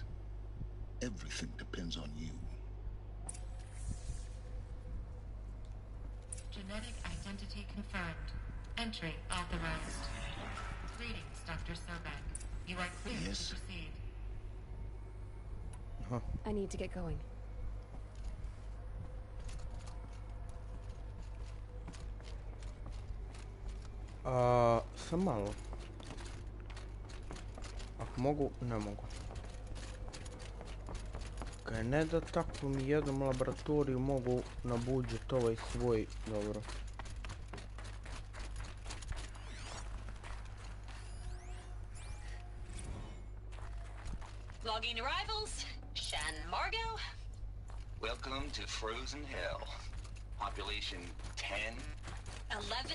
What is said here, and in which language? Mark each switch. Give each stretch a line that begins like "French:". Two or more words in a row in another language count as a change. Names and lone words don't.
English: Everything depends on you. Genetic identity confirmed. Entry authorized. Greetings, Dr. Sobek. You are clear to proceed. I need to get going.
Croatian: Sam malo. Ako mogu, ne mogu. Kaj ne da takvom jednom laboratoriju mogu nabuđiti ovaj svoj, dobro.
English: Logging arrivals, Shan Margot. Welcome to Frozen Hell. Population 10. 11